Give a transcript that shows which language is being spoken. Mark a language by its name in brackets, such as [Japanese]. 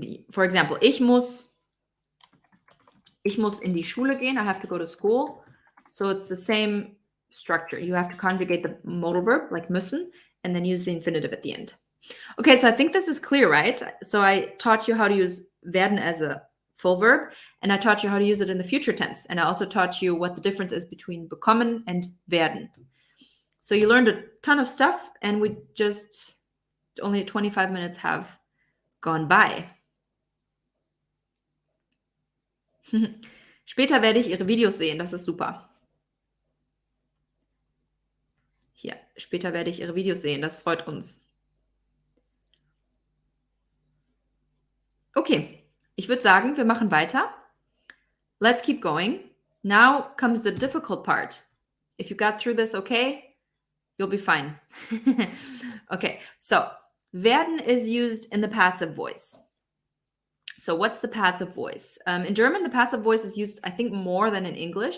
[English] For example, [German] ich muss in die Schule gehen. [English] I have to go to school. So it's the same structure. You have to conjugate the modal verb, like müssen, and then use the infinitive at the end. Okay, so I think this is clear, right? So I taught you how to use werden as a full verb, and I taught you how to use it in the future tense. And I also taught you what the difference is between bekommen and werden. So you learned a ton of stuff, and we just only 25 minutes have gone by. [German] Später werde ich Ihre Videos sehen, das ist super. Hier, später werde ich Ihre Videos sehen, das freut uns. Okay, ich würde sagen, wir machen weiter. [English] Let's keep going. Now comes the difficult part. If you got through this okay, you'll be fine. Okay, so werden is used in the passive voice. So what's the passive voice? In German, the passive voice is used, I think, more than in English.